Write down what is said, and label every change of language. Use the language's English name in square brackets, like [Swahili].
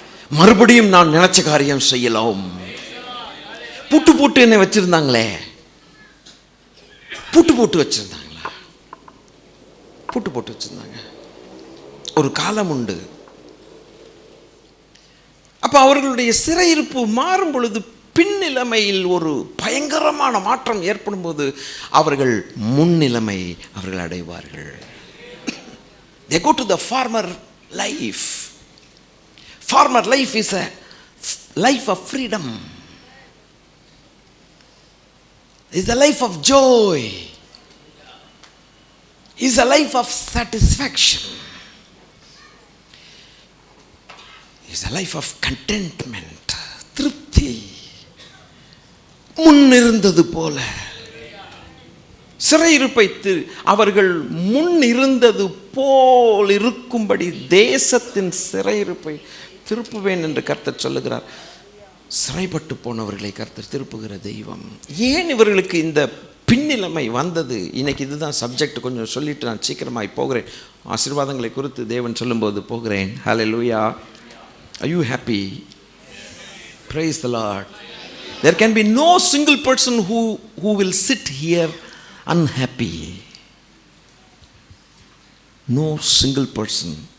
[Tamil] மறுபடியும் நான் நினைச்ச காரியம் செய்யலாம். பூட்டு போட்டு என்ன வச்சிருந்தாங்களே, பூட்டு போட்டு வச்சிருந்தாங்களா? பூட்டு போட்டு வச்சிருந்தாங்க. ஒரு காலம் உண்டு. அப்ப அவர்களுடைய சிறையிருப்பு மாறும் பொழுது, பின்னிலைமையில் ஒரு பயங்கரமான மாற்றம் ஏற்படும் போது அவர்கள் முன்னிலைமை அவர்கள் அடைவார்கள். [English] They go to the former life. Former life is a life of freedom. Is a life of joy. Is a life of satisfaction. Is a life of contentment. [Tamil] திருப்தி. முன்னிருந்தது போல சிறையிருப்பை அவர்கள் முன் இருந்தது போல் இருக்கும்படி தேசத்தின் சிறையிருப்பை திருப்புவேன் என்று கர்த்தர் சொல்லுகிறார். சிறைப்பட்டு போனவர்களை கர்த்தர் திருப்புகிற தெய்வம். ஏன் இவர்களுக்கு இந்த பின்னிலைமை வந்தது? இன்னைக்கு இதுதான் சப்ஜெக்ட். கொஞ்சம் சொல்லிட்டு நான் சீக்கிரமாய் போகிறேன். ஆசீர்வாதங்களை குறித்து தேவன் சொல்லும்போது போகிறேன். [English] Hallelujah. Are you happy? Praise the Lord. There can be no single person who will sit here unhappy. No single person.